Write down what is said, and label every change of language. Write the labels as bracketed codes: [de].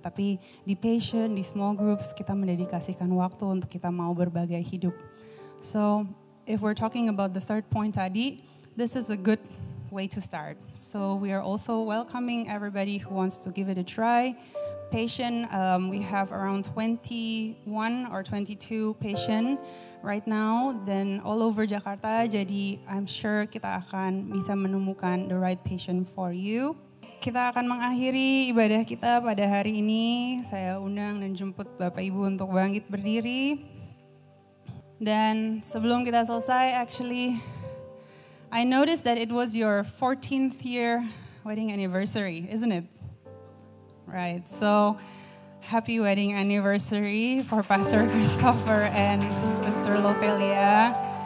[id] Tapi di Passion, di small groups kita mendedikasikan waktu untuk kita mau berbagai hidup. [en] So if we're talking about the third point tadi, this is a good way to start. So we are also welcoming everybody who wants to give it a try. Passion, we have around 21 or 22 Passion right now, then all over Jakarta. Jadi I'm sure [id] kita akan bisa menemukan [en] the right Passion for you. [id] Kita akan mengakhiri ibadah kita pada hari ini. Saya undang dan jemput Bapak Ibu untuk bangkit berdiri. Dan sebelum kita selesai, [en] actually, I noticed that it was your 14th year wedding anniversary, isn't it? Right, so happy wedding anniversary for Pastor Christopher and Sister Lofelia.